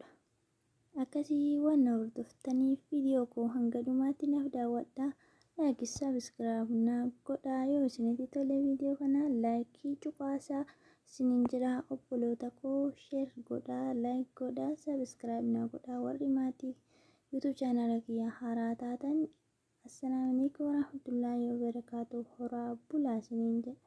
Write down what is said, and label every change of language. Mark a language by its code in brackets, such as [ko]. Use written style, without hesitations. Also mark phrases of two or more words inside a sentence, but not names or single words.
[om] Akkasii waan na hordoftaniif viidiyoo koo hanga dhumaatti naaf daawwadhaa. Laayikii sabiskiraayib na godhaa. Yoo isinitti tole viidiyoo kana laayikii cuqaasaa isiniin jira obboloota koo. Sheer godhaa, laayik godhaa, sabiskiraayib na godhaa. Warri maatii YouTube chaanaala kiyyaa haaraa taatan. [ar] السلام عليكم ورحمة الله وبركاته. [om] Horaa bulaa isiniin jedha.